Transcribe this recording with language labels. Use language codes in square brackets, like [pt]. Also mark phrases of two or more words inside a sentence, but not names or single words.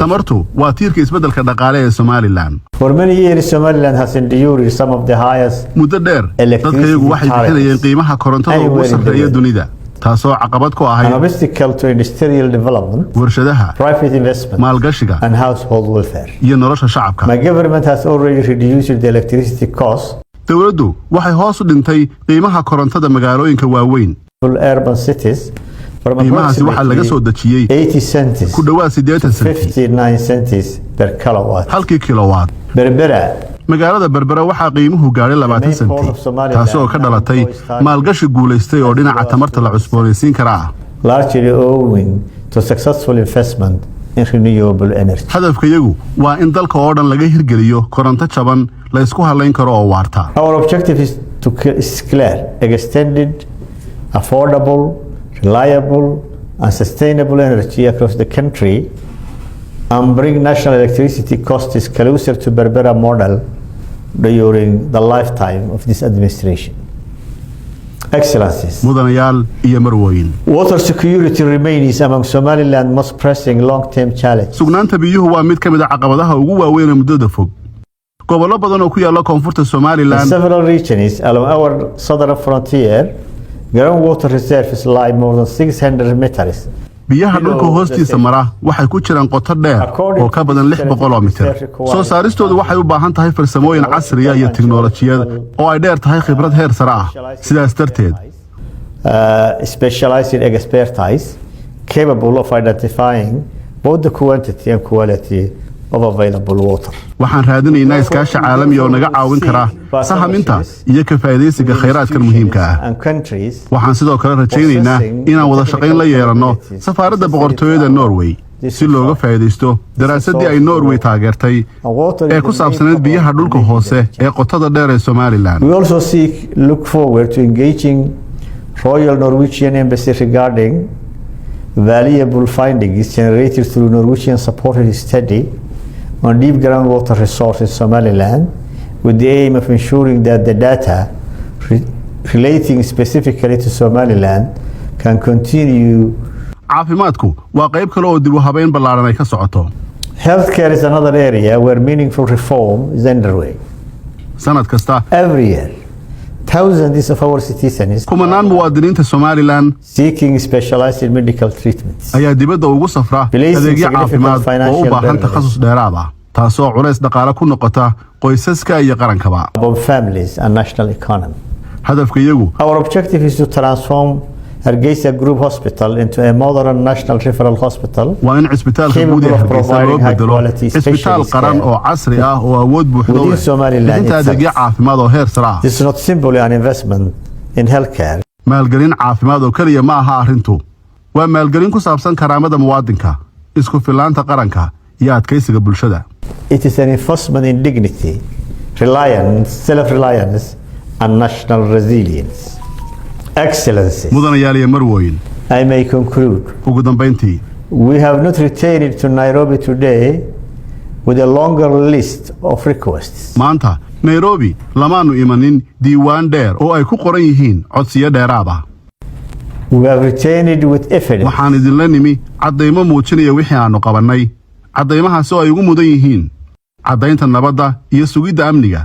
[so] tamartu waa tiirka isbeddelka dhaqaale ee Somaliland. [en] For many years, Somaliland has endured some of the highest [so] muddo dheer dadkayagu waxay bixinayeen qiimaha korontada ugu sarreeya dunida taasoo caqabad ku [en] an [so] ahayd [en] obstacle to industrial development, [so] warshadaha, [en] private investment, [so] maalgashiga [en] and household welfare. [so] iyo nolosha shacabka. [en] My government has already reduced the electricity cost [so] dowladdu waxay hoos u dhintay qiimaha korontada magaalooyinka waaweyn. [en] for urban cities from [so] qiimahaasi waxaa laga soo [en] approximately [so] dejiyey [en] 80 cents [so] ku dhowaad 80 senti [en] 59 cents per kilowatt. [so] halkii kilowatt. Berbera, magaalada Berbera waxaa qiimuhu gaadhay 20 senti taasoo ka dhalatay maalgashi guulaystay oo dhinaca tamarta la cusboonaysiin karaa. [en] largely owing to successful investment in renewable energy. [so] hadafkayagu waa in dalka oo dhan laga hirgeliyo koronto jaban la isku halayn karo oo waarta. [en] Our objective is clear: extended, affordable, reliable, and sustainable energy across the country, and bring national electricity costs closer to Berbera model during the lifetime of this administration. Excellencies, [so] mudanayaal iyo marwooyin [en] water security remains among Somaliland's most pressing long-term challenges. [so] sugnaanta biyuhu waa mid ka mid ah caqabadaha ugu waaweyn ee muddada fog. gobollo badan oo ku yaalla koonfurta [en] In Somaliland several regions along our southern frontier, groundwater reserves lie more than 600 meters [so] biyaha dhulka hoostiisa mara waxay ku jiraan qoto dheer oo ka badan 600 oo mitir. soo saaristoodu waxay u baahan tahay farsamooyin casri ah iyo tiknoolajiyad oo ay dheer tahay khibrad heer sare ah. sidaas darteed [en] specialized expertise capable of identifying both the quantity and quality of available water. [so] waxaan raadinaynaa iskaashi caalami oo naga caawin kara sahaminta iyo ka faa'iidaysiga khayraadkan muhiimka ah. [en] And countries [so] waxaan sidoo kale rajaynaynaa inaan wada shaqayn la yeelanno safaaradda boqortooyada Norway si looga faa'iidaysto daraasadii ay Norway taageertay ee ku saabsaneyd biyaha dhulka hoose ee qotada dheer ee Somaliland. [en] We also look forward to engaging Royal Norwegian Embassy regarding valuable findings generated through Norwegian supported study on deep groundwater resources in Somaliland, with the aim of ensuring that the data relating specifically to Somaliland can continue. [so] caafimaadku waa qayb kale oo dib u habeyn ballaaran ay ka socoto. [en] Healthcare is another area where meaningful reform is underway. [so] sanad kasta [en] Every year, thousands of our citizens [so] kumanaan muwaadiniinta Somaliland [en] seeking specialized medical treatments. [so] ayaa dibadda ugu safra adeegyo caafimaad oo u baahan takhasus dheeraad ah taasoo culays dhaqaale ku noqota qoysaska iyo qarankaba. [en] About families and national economy. [so] hadafkayagu [en] Our objective is to transform Hargeysa Group Hospital into a modern national referral hospital [so] waa in cisbitaalka guud ee Hargeysa loo bedelo cisbitaal qaran oo casri ah oo awood buuxda u leh bixinta adeegyo caafimaad oo heer sare ah. [en] This is not simply an investment in healthcare. [so] maalgelin caafimaad oo kaliya ma aha arrintu waa maalgelin ku saabsan karaamada muwaadinka isku filaanta qaranka iyo adkaysiga bulshada. [en] It is an investment in dignity, reliance, self-reliance and national resilience. Excellencies, [so] mudanayaal iyo marwooyin, [en] I may conclude. [so] ugu dambeyntii, [en] We have not returned to Nairobi today with a longer list of requests. [so] maanta Nairobi lamaanu imanin diiwaan dheer oo ay ku qoran yihiin codsiyo dheeraad ah. [en] We have returned with evidence. [so] waxaan idinla nimi caddaymo muujinaya wixii aanu qabannay caddaymahaas oo ay ugu mudan yihiin caddaynta nabadda iyo sugidda amniga.